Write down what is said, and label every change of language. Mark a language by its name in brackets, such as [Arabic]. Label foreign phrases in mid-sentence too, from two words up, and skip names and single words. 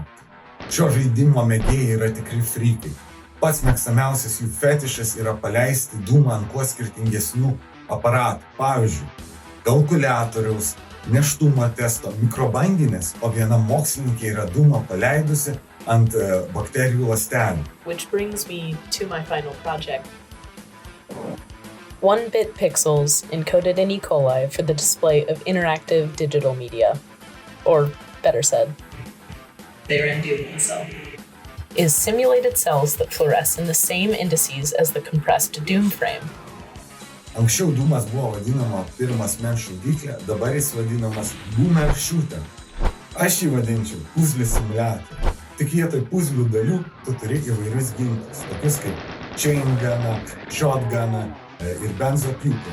[Lithuanian] Šio žaidimo mėgėjai yra tikri frikai. Pats mėgstamiausias jų fetišas yra paleisti dūmą ant kuo skirtingesnių aparatų. Pavyzdžiui, kalkuliatoriaus, nėštumo testo, mikrobanginės, o viena mokslininkė yra dūmą paleidusi ant bakterijų ląstelių. [English] Which brings me to my final project. 1-bit pixels encoded in E. coli for the display of interactive digital media, or better said, their endothelial cell, is simulated cells that fluoresce in the same indices as the compressed Doom frame. [Lithuanian] Anksčiau dūmas buvo vadinama pirmas mens šaudyklė, dabar jis vadinamas [English] boomer shooter. [Lithuanian] Aš jį vadinčiau puzlių simuliatorių. Tik vietoj puzlių dalių tu turi įvairius ginklus, tokius kaip [English] chain guną, [Lithuanian] shotguną ir benzopjūklą.